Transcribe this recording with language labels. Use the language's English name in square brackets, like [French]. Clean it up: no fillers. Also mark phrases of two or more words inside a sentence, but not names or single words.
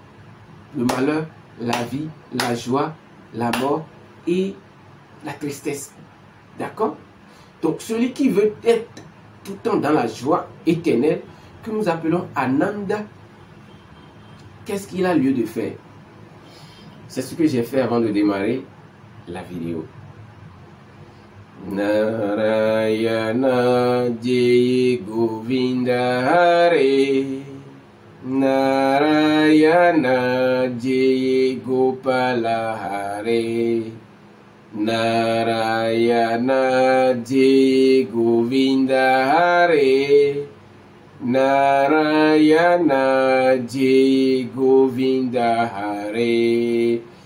[French] Le malheur, la vie, la joie, la mort et la tristesse. D'accord? Donc celui qui veut être tout le temps dans la joie éternelle, que nous appelons Ananda, qu'est-ce qu'il a lieu de faire? C'est ce que j'ai fait avant de démarrer la vidéo. [Sanskrit] नारायण जय गोविन्द हरे, नारायण जय गोपाल हरे, नारायण जय गोविन्द हरे, नारायण जय गोविन्द हरे,